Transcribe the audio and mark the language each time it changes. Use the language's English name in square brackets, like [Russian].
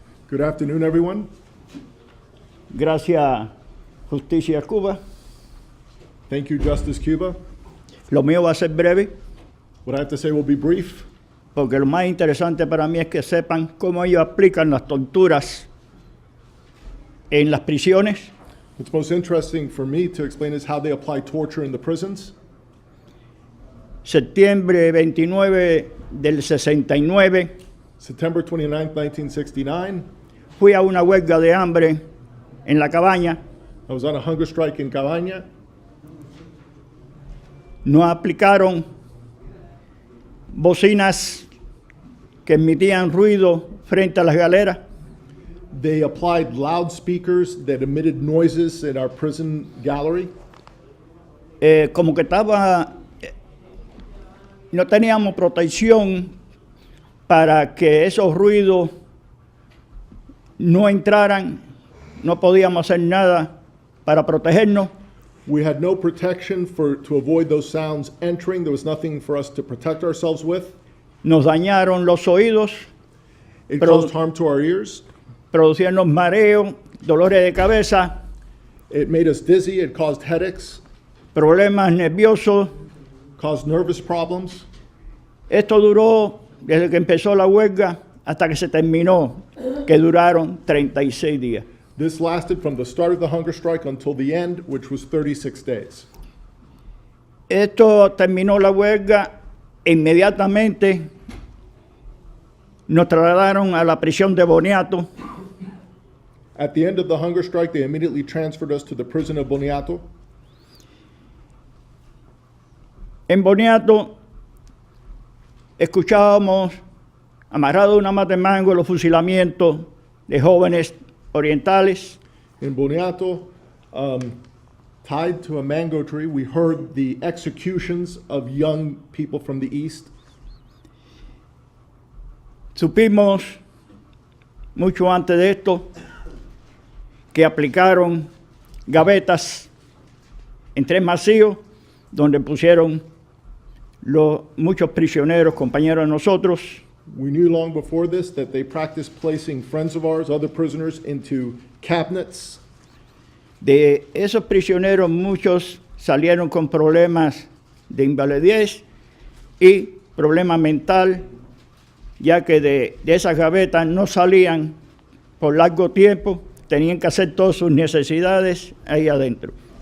[English] Good afternoon, everyone. [Spanish] Gracias, Justicia Cuba. [English] Thank you, Justice Cuba. [Spanish] Lo mío va a ser breve, [English] What I have to say will be brief, [Spanish] porque lo más interesante para mí es que sepan cómo ellos aplican las torturas en las prisiones. [English] what's most interesting for me to explain is how they apply torture in the prisons. [Spanish] Septiembre 29 del 69, [English] September 29, 1969, [Spanish] fui a una huelga de hambre en la cabaña. [English] I was on a hunger strike in Cabaña. [Spanish] Nos aplicaron bocinas que emitían ruido frente a las galeras. [English] They applied loudspeakers that emitted noises in our prison gallery. [Spanish] Como que no teníamos protección para que esos ruidos no entraran, no podíamos hacer nada para protegernos. [English] We had no protection to avoid those sounds entering. There was nothing for us to protect ourselves with. [Spanish] Nos dañaron los oídos, [English] It caused harm to our ears. [Spanish] producían mareos, dolores de cabeza, [English] It made us dizzy. It caused headaches, [Spanish] problemas nerviosos. [English] caused nervous problems. [Spanish] Esto duró desde que empezó la huelga hasta que se terminó, que duraron 36 días. [English] This lasted from the start of the hunger strike until the end, which was 36 days. [Spanish] Esto terminó la huelga e inmediatamente nos trasladaron a la prisión de Boniato. [English] At the end of the hunger strike, they immediately transferred us to the prison of Boniato. [Spanish] En Boniato escuchábamos amarrado a una mata de mango los fusilamientos de jóvenes orientales. [English] In Boniato, tied to a mango tree, we heard the executions of young people from the east. [Spanish] Supimos mucho antes de esto que aplicaron gavetas en 3 macíos donde pusieron muchos prisioneros, compañeros de nosotros. [English] We knew long before this that they practiced placing friends of ours, other prisoners, into cabinets. [Spanish] De esos prisioneros, muchos salieron con problemas de invalidez y problema mental, ya que de esas gavetas no salían por largo tiempo, tenían que hacer todas sus necesidades ahí adentro.